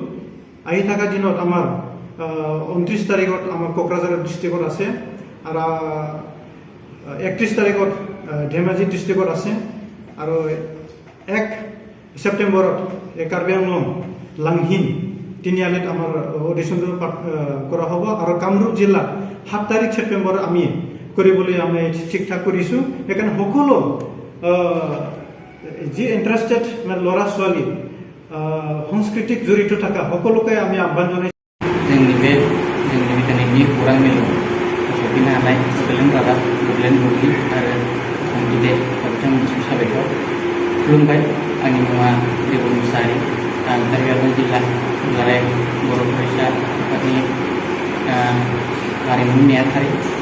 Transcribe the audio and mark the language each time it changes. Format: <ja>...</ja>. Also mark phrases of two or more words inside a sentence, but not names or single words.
<as>আহি থকা দিনত আমাৰ 29 তাৰিখত আমাৰ কোকৰাঝাৰ ডিষ্ট্ৰিক্টত আছে আৰু 31 তাৰিখত ধেমাজি ডিষ্ট্ৰিক্টত আছে আৰু 1 ছেপ্টেম্বৰত কাৰ্বি আংলং লাংহিন তিনিআলিত আমাৰ অডিশ্যনটো কৰা হ'ব। আৰু কামৰূপ জিলাত 7 তাৰিখ ছেপ্টেম্বৰ আমি কৰিবলৈ আমি ঠিক ঠাক কৰিছোঁ। সেইকাৰণে সকলো যি ইণ্টাৰেষ্টেড ল'ৰা ছোৱালী সংস্কৃতিক জড়িত থকা সকলোকে আমি আহ্বান জনাইছোঁ।</as> <brx>जोंनि बिथांनि खौरां मेलाव सफैनो हानाय बड'लेण्ड रादाब, बड'लेण्ड बुब्लि आरो अखम टुडे बिथांमोननिसिम साबायखर खुलुमबाय। आंनि मुङा देबल मुसाहारि, आं कार्बि आंलं जिल्ला दुलाराय बर' फरायसा आफादनि हारिमु नेहाथारि।</brx>